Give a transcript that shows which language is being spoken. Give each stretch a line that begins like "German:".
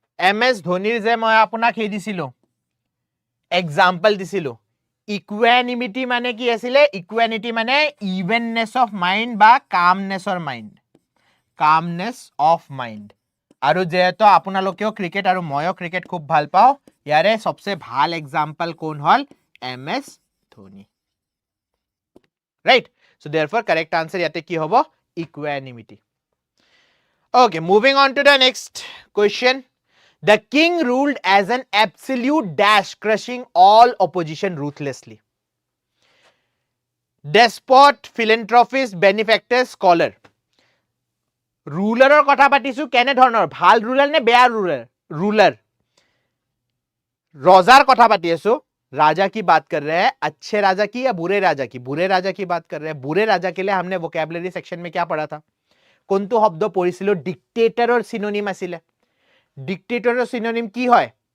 Assamese: MS ধোনিৰ যে মই আপোনাক হে দিছিলো এক্সাম্পল দিছিলো ইকুয়ানিমিটি মানে কি আছিলে ইকুয়ানিটি মানে ইভেননেস অফ মাইন্ড বা কামনেসৰ মাইন্ড কামনেস অফ মাইন্ড আৰু যেহেতু আপোনালোকেও ক্ৰিকেট আৰু ময়ো ক্ৰিকেট খুব ভাল পাও ইয়াৰে সবচে ভাল এক্সাম্পল কোন হল MS Dhoni right so therefore correct answer ইয়াতে কি হ'ব equanimity
English: Okay, moving on to the next question. The king ruled as an absolute dash, crushing all opposition ruthlessly. Despot, philanthropist, benefactor, scholar.
Assamese: Ruler or kotha patisu kene dhornor bhal ruler ne beya ruler
Hindi: रोजार कथा पाती है राजा की बात कर रहे हैं अच्छे राजा की या बुरे राजा की बात कर रहे हैं बुरे राजा के लिए हमने वोकैबुलरी सेक्शन में क्या पढ़ा था
Assamese: কোনটো শব্দ পঢ়িছিলো ডিক্টেটৰৰ সিনোনিম আছিল ডিক্টেটৰৰ সিনোনিম কি হয়